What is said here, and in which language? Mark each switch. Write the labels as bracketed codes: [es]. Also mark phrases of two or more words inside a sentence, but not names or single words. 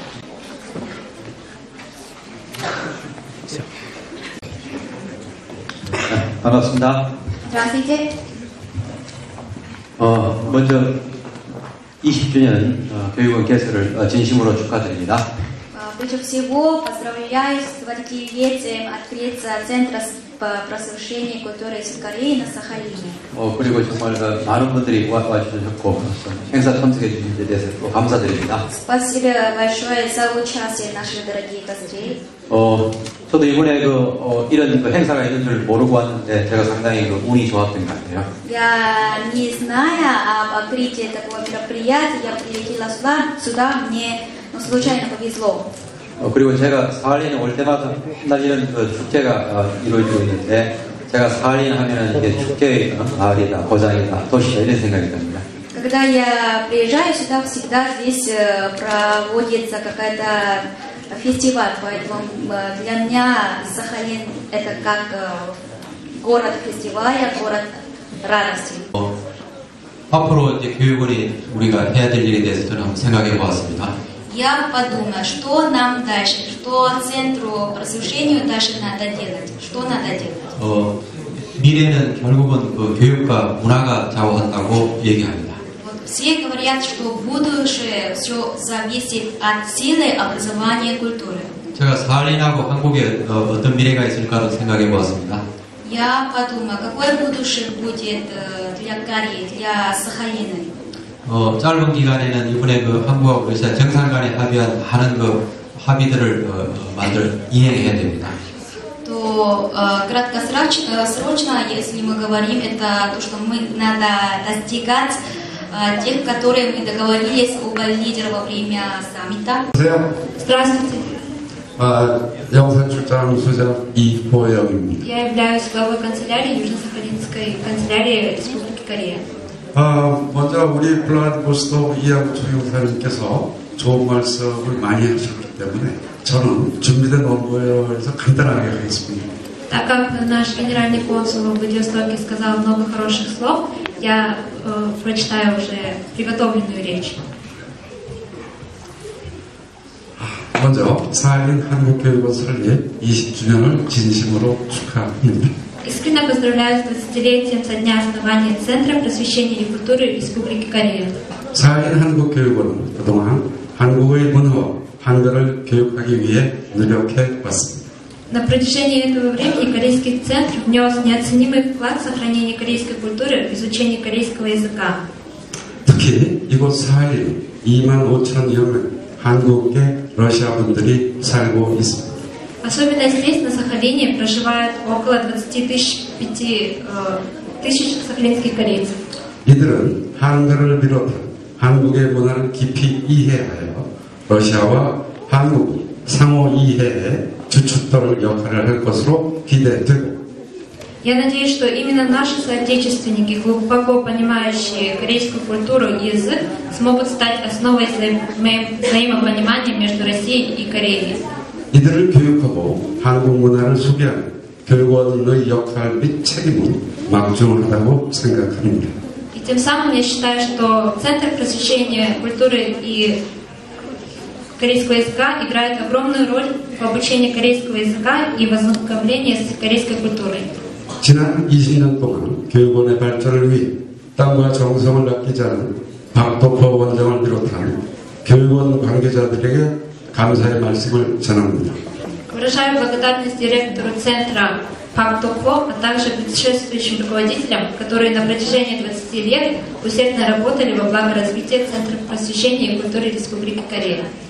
[ko] 반갑습니다. [ru] Здравствуйте. [ko] 먼저 20주년 교육원 개설을 진심으로 축하드립니다. [ru] Прежде всего, поздравляю с 20-летием открытия Центра по просвещению культуры из Кореи на Сахалине. [ko] 그리고 정말 많은 분들이 와주셨고 행사 참석해 주신 데 대해서 또 감사드립니다. [ru] Спасибо большое за участие наших дорогих гостей. [ko] 저도 이번에 이런 행사가 있는 줄 모르고 왔는데 제가 상당히 운이 좋았던 것 같아요. [ru] Я не зная об открытии такого мероприятия, я прилетела сюда, мне случайно повезло. [ko] 그리고 제가 사할린에 올 때마다 흩날리는 그 축제가 이루어지고 있는데 제가 사할린 하면은 이게 축제의 마을이다, 고장이다, 도시다 이런 생각이 듭니다. [ru] Когда я приезжаю сюда, всегда здесь проводится какая-то фестиваль, поэтому для меня Сахалин это как город фестиваля, город радости. [ko] 앞으로 이제 교육원이 우리가 해야 될 일에 대해서 저는 한번 생각해 보았습니다. [ru] Я подумала, что нам дальше, что центру просвещению дальше надо делать, что надо делать. [ko] 미래는 결국은 그 교육과 문화가 좌우한다고 얘기합니다. [ru] Все говорят, что будущее все зависит от силы образования и культуры. [ko] 제가 사할린하고 한국에 어떤 미래가 있을까를 생각해 보았습니다. [ru] Я подумала, какое будущее будет для Кореи, для Сахалина. [ko] 짧은 기간에는 이번에 그 한국하고 러시아 정상 간에 합의한 많은 그 합의들을 이행해야 됩니다. [ru] То краткосрочно, если мы говорим, это то, что мы надо достигать тех, которые мы договорились оба лидера во время саммита. Здравствуйте. [ko] 영사출장 수장 이보영입니다. [ru] Я являюсь главой канцелярии Южно-Сахалинской канцелярии Республики Корея. [ko] 먼저 우리 블라디보스토크 이양초 용사님께서 좋은 말씀을 많이 하셨기 때문에 저는 준비된 원고에서 간단하게 하겠습니다. [ru] Так как наш генеральный консул в Владивостоке сказал много хороших слов, я прочитаю уже приготовленную речь. [ko] 먼저 사할린 한국교육원 설립 20주년을 진심으로 축하합니다. [ru] Искренне поздравляю с 20-летием со дня основания Центра просвещения и культуры Республики Корея. [ko] 사할린 한국교육원은 그동안 한국의 문화와 한글을 교육하기 위해 노력해 왔습니다. [ru] На протяжении этого времени Корейский центр внес неоценимый вклад в сохранение корейской культуры, в изучение корейского языка. [ko] 특히 이곳 사할린 25,000여 명 한국계 러시아 분들이 살고 있습니다. [ru] Особенно здесь, на Сахалине, проживает около 25 тысяч сахалинских корейцев. [ko] 이들은 한글을 비롯한 한국의 문화를 깊이 이해하여 러시아와 한국이 상호 이해에 주춧돌 역할을 할 것으로 기대되고 [ru] Я надеюсь, что именно наши соотечественники, глубоко понимающие корейскую культуру и язык, смогут стать основой взаимопонимания между Россией и Кореей. [ko] 이들을 교육하고 한국 문화를 소개하는 교육원의 역할 및 책임은 막중하다고 생각합니다. [ru] И тем самым я считаю, что Центр просвещения культуры и корейского языка играет огромную роль в обучении корейского языка и в ознакомлении с корейской культурой. [ko] 지난 20년 동안 교육원의 발전을 위해 땀과 정성을 아끼지 않은 박덕호 원장을 비롯한 교육원 관계자들에게 감사의 말씀을 전합니다. [ru] Выражаю благодарность директору Центра Пак Токхо, а также предшествующим руководителям, которые на протяжении 20 лет усердно работали во благо развития Центра просвещения и культуры Республики Корея.